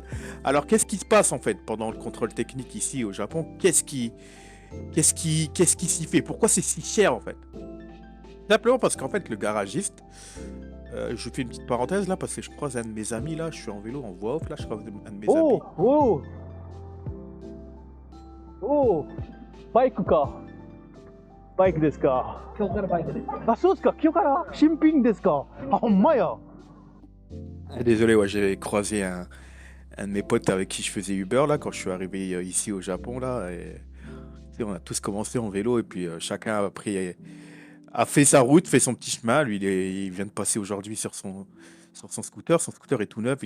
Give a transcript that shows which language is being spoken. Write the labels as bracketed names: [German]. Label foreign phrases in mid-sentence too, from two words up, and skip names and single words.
[French] Alors qu'est-ce qui se passe en fait pendant le contrôle technique ici au Japon? Qu'est-ce qui s'y fait? Pourquoi c'est si cher en fait? Simplement parce qu'en fait le garagiste, je fais une petite parenthèse là parce que je croise un de mes amis là, je suis en vélo en voix off là, je croise un de mes amis. [Japanese] おお、おお、バイクか。バイクですか。今日からバイクです。あ、そうですか。今日から新品ですか。あ、ほんまや。 [French] Ah, désolé, ouais, j'ai croisé un de mes potes avec qui je faisais Uber là quand je suis arrivé ici au Japon là. Et, tu sais, on a tous commencé en vélo et puis chacun a fait sa route, fait son petit chemin. Lui, il vient de passer aujourd'hui sur son scooter. Son scooter est tout neuf.